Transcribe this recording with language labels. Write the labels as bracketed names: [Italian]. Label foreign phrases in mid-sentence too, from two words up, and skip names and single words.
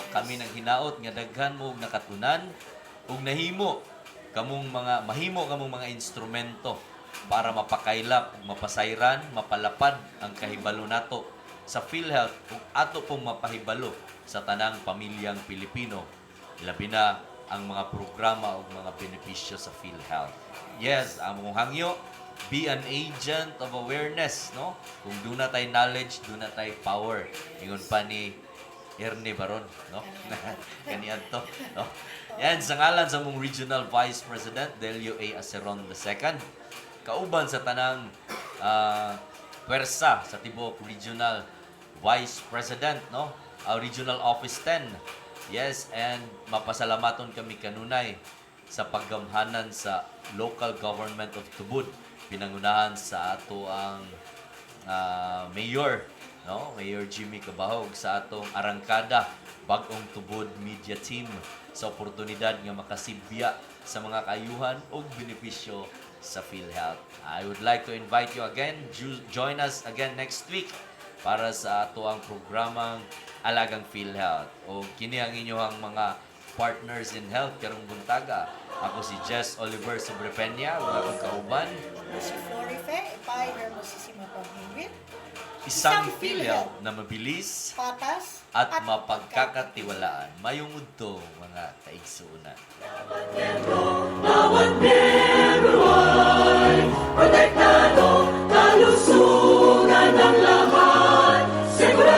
[Cebuano] Kami nang hinaot nga daghan mo og nakatunan ug mahimo kamong mga instrumento para mapakaylap ug mapasayran, mapalapad ang kahibalo nato sa PhilHealth ug ato pong mapahibalo sa tanang pamilyang Pilipino, labi na ang mga programa ug mga benepisyo sa PhilHealth. Yes, ang mong hangyo, [English] be an agent of awareness, no? [Filipino] Kung doon na tayo knowledge, doon na tayo power. [Cebuano] Ingon pa ni Ernie Baron, no? Ganyan to, no? Yan, sa ngalan sa mong Regional Vice President, Delio A. Aceron II, kauban sa tanang pwersa sa Tibok Regional Vice President, no? Regional Office 10. Yes, and mapasalamaton kami kanunay sa paggamhanan sa [English] local government of Tubod. [Cebuano] Pinangunahan sa ato ang mayor, no? Mayor Jimmy Cabahog sa atong Arangkada Bagong Tubod Media Team sa oportunidad nga makasibya sa mga kayuhan o benepisyo sa PhilHealth. [English] I would like to invite you again, join us again next week [Cebuano] para sa ato ang programang Alagang PhilHealth. O kini ang inyong mga [English] partners in health [Cebuano] karong buntaga. Ako si Jess Oliver Sobrepeña, wala kong kauban. Si Florife, ipay hermosissima pag-hingwit. [Filipino] Isang PhilHealth na mabilis Patas at mapagkakatiwalaan. [Cebuano] Mayong udto, mga kaigsuunan. [Filipino] Protektado, kalusugan ng lahat.